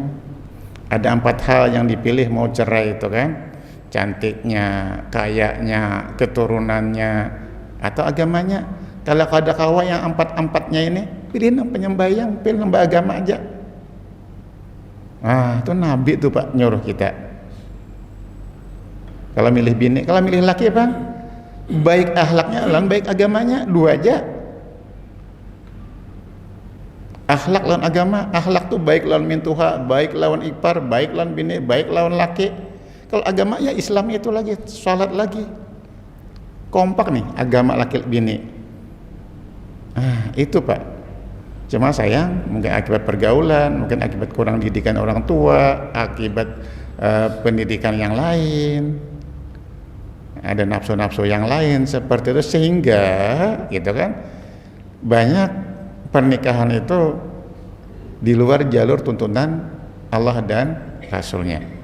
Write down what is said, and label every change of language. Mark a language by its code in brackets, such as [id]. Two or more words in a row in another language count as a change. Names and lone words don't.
[id] Ada 4 hal yang dipilih mau cerai itu kan, cantiknya, kayanya, keturunannya, atau agamanya. Kalau ada kawan yang 4-4-nya ini, pilih yang penyembahyang, pilih yang beragama aja. Itu Nabi tuh Pak nyuruh kita. [bjn] Kalau milih bini, kalau milih laki apa? Baik akhlaknya lawan baik agamanya, 2 aja. Akhlak lawan agama, akhlak tuh baik lawan mintuha, baik lawan ipar, baik lawan bini, baik lawan laki. [id] Kalau agama ya Islam itu lagi, salat lagi. [bjn] Kompak nih agama laki bini. [id] Itu Pak. Cuma sayang mungkin akibat pergaulan, mungkin akibat kurang didikan orang tua, akibat pendidikan yang lain, ada nafsu-nafsu yang lain seperti itu, sehingga gitu kan banyak pernikahan itu di luar jalur tuntunan Allah dan Rasulnya.